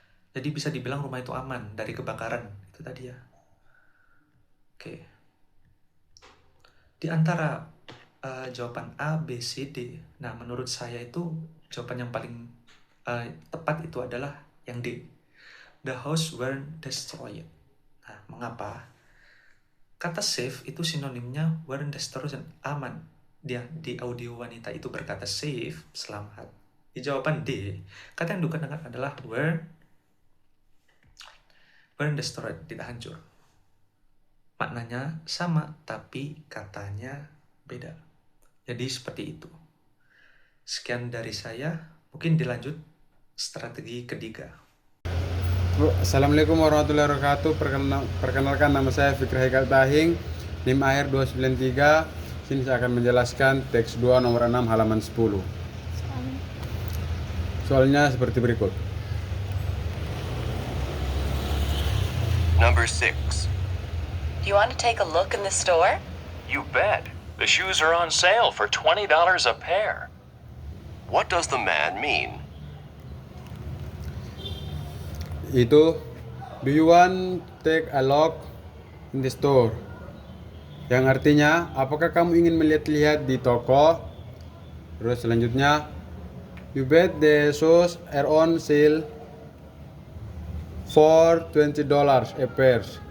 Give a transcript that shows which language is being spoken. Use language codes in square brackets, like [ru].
[id] Jadi bisa dibilang rumah itu aman dari kebakaran. Itu tadi ya. Oke. Di antara jawaban A, B, C, D, nah menurut saya itu jawaban yang paling tepat itu adalah yang D. [en] The house were destroyed. [id] Nah, mengapa? Kata safe itu sinonimnya [en] were destroyed, [id] aman. Dia di audio wanita itu berkata safe, selamat. Di jawaban D, kata yang digunakan adalah [en] were destroyed, [id] tidak hancur. Maknanya sama, tapi katanya beda. Jadi seperti itu. Sekian dari saya, mungkin dilanjut strategi ketiga. Assalamualaikum warahmatullahi wabarakatuh. Perkenalkan, nama saya Fikri Haikal Tahing, NIM AHIR 293. Sini saya akan menjelaskan teks 2 nomor 6 halaman 10. Soalnya seperti berikut. [en] Number 6. You want to take a look in the store? You bet. The shoes are on sale for $20 a pair. What does the man mean? Itu, do you want take a look in the store? [id] Yang artinya, apakah kamu ingin melihat-lihat di toko? Terus selanjutnya, [en] you bet the shoes are on sale for $20 a pair.